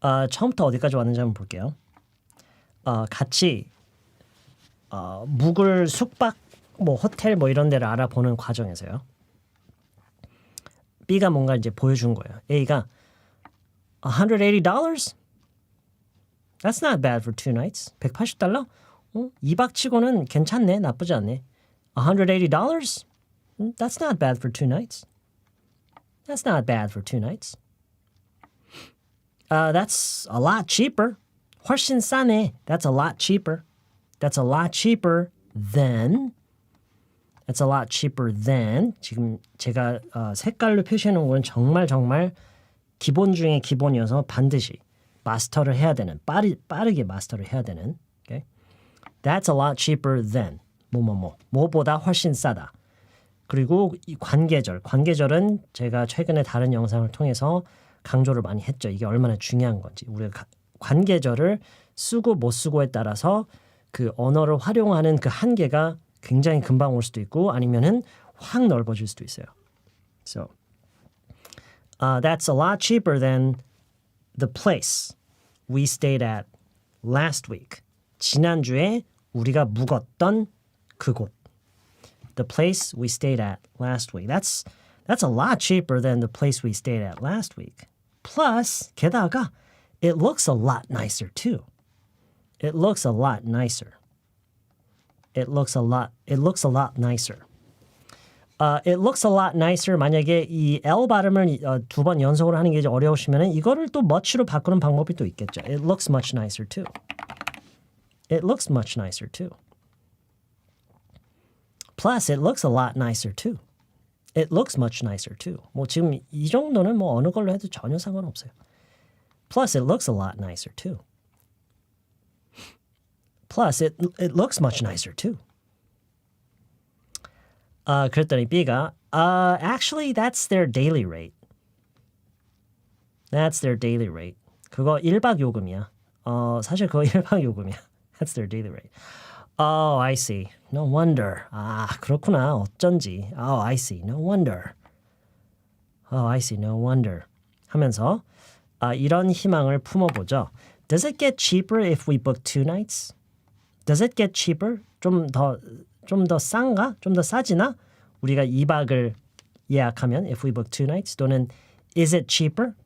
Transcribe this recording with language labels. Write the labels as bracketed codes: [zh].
[ko] 처음부터 어디까지 왔는지 한번 볼게요. 같이 묵을 숙박 뭐 호텔 뭐 이런 데를 알아보는 과정에서요. B가 뭔가 이제 보여준 거예요. A가 $180? [en] That's not bad for 2 nights. [ko] $180? 2박 치고는 괜찮네. 나쁘지 않네. $180? [en] That's not bad for 2 nights. That's not bad for 2 nights. That's a lot cheaper. [ko] 훨씬 싸네. [en] That's a lot cheaper. That's a lot cheaper than. That's a lot cheaper than. [ko] 지금 제가 색깔로 표시해 놓은 건 정말 기본 중에 기본이어서 반드시 마스터를 해야 되는 빠르게 마스터를 해야 되는. Okay? [en] That's a lot cheaper than [ko] 뭐보다 훨씬 싸다. 그리고 이 관계절은 제가 최근에 다른 영상을 통해서 강조를 많이 했죠. 이게 얼마나 중요한 건지. 우리가 관계절을 쓰고 못 쓰고에 따라서 그 언어를 활용하는 그 한계가 굉장히 금방 올 수도 있고 아니면은 확 넓어질 수도 있어요. [en] So, that's a lot cheaper than the place we stayed at last week. [ko] 지난주에 우리가 묵었던 그곳. [en] The place we stayed at last week. That's a lot cheaper than the place we stayed at last week. Plus, 게다가 it looks a lot nicer too. It looks a lot nicer. It looks a lot nicer. It looks a lot nicer. [ko] 만약에 이 L 발음을 두 번 연속으로 하는 게 어려우시면 이거를 또 much로 바꾸는 방법이 또 있겠죠. [en] It looks much nicer too. It looks much nicer too. Plus, it looks a lot nicer too. It looks much nicer too. [ko] 뭐 지금 이 정도는 뭐 어느 걸로 해도 전혀 상관없어요. [en] Plus, it looks a lot nicer too. Plus, it looks much nicer too. [ko] 그랬더니 B가 [en] actually, that's their daily rate. That's their daily rate. [ko] 그거 1박 요금이야. 사실 그거 1박 요금이야. [en] That's their daily rate. Oh, I see. No wonder. [ko] 아, 그렇구나. 어쩐지. [en] Oh, I see. No wonder. Oh, I see. No wonder. [ko] 하면서 이런 희망을 품어보죠. [en] Does it get cheaper if we book 2 nights? Does it get cheaper? [ko] 좀 더 싼가? 좀 더 싸지나? 우리가 2박을 예약하면 [en] if we book 2 nights [ko] 또는 [en] is it cheaper?